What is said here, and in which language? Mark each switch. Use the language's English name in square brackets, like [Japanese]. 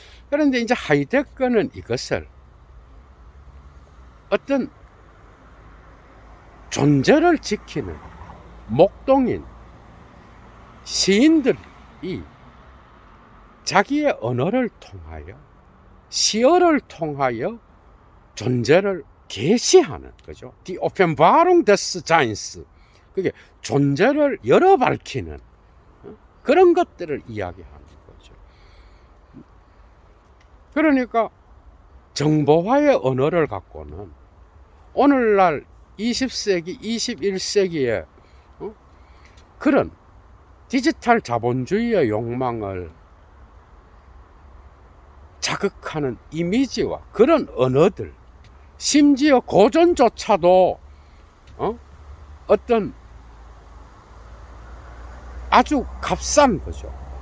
[Korean] 그런데 이제 하이데거는 이것을 어떤 존재를 지키는 목동인 시인들이 자기의 언어를 통하여 시어를 통하여 존재를 계시하는 거죠. [German] Die Offenbarung des Seins. [Korean] 그게 존재를 열어 밝히는 그런 것들을 이야기하는 거죠. 그러니까 정보화의 언어를 갖고는 오늘날 20세기, 21세기에 그런 디지털 자본주의의 욕망을 자극하는 이미지와 그런 언어들, 심지어 고전조차도 어떤 아주 값싼 거죠.